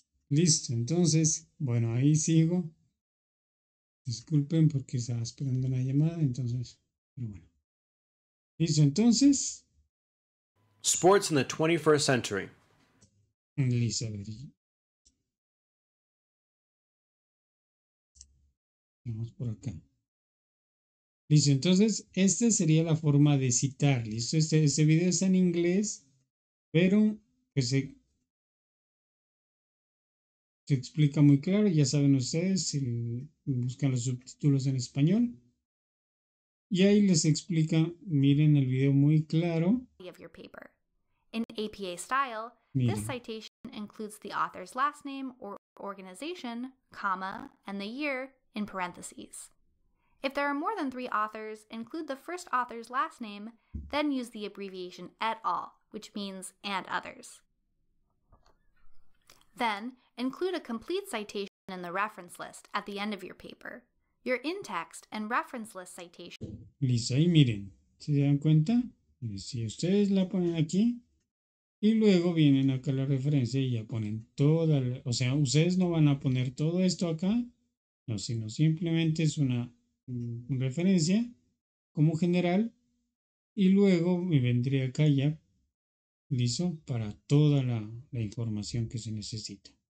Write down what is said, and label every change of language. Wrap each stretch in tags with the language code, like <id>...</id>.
<es>Listo, entonces, bueno, ahí sigo. Disculpen porque estaba esperando una llamada, entonces, pero bueno. Listo, entonces,</es> <en>Sports in the 21st century.</en> <es>listo, a ver, vamos por acá. Listo, entonces, esta sería la forma de citar, listo, este video está en inglés, pero pues se explica muy claro, ya saben ustedes, si buscan los subtítulos en español. Y ahí les explica, miren el video muy claro.</es> <en>Of your paper. In APA style,</en> <es>Miren.</es> <en>this citation includes the author's last name or organization, comma, and the year in parentheses. If there are more than 3 authors, include the first author's last name, then use the abbreviation et al., which means and others. Then, include a complete citation in the reference list at the end of your paper. Your in-text and reference list citation.</en> <es>Listo, ahí miren, ¿se dan cuenta? Si ustedes la ponen aquí y luego vienen acá la referencia y ya ponen toda, o sea, ustedes no van a poner todo esto acá, no, sino simplemente es una referencia como general y luego me vendría acá ya listo para toda la información que se necesita.</es>